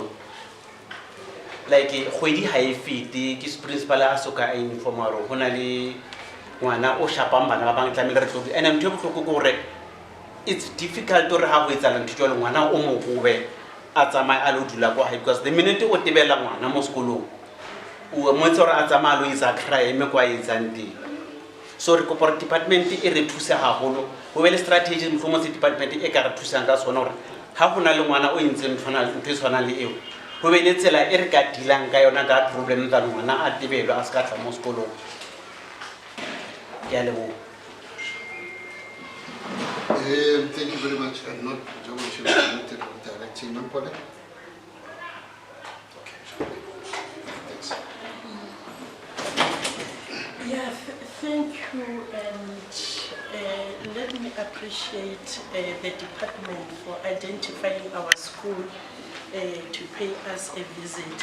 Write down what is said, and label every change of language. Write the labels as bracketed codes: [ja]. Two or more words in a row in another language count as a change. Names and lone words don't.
[st] Like kgwedi ha e fete ke principal a soka a inform hore hona le ngwana o shapang bana ba bang tlamehile re tlo and ntho e bohloko ke hore [en] it's difficult [st] hore ha ho etsahala ntho jwalo ngwana o mo hobe a tsamaya a lo dula kwa [en] because the minute [st] o tebela ngwana mo sekolong o mo tsore a tsamaya lo isa crime kwa etsang teng. So re kopa department e re thusa haholo ho be le strategy mo department e ka re thusang ka sona hore ha hona le ngwana o entseng ntho e tshwana le eo ho be le tsela e re ka dilang ka yona ka problem tsa ngwana a tebelwa a ska tla mo sekolong. Ya lebo. [en] Thank you very much. I'm not directing Mempole. Thanks. Yeah, thank you, and let me appreciate the department for identifying our school to pay us a visit.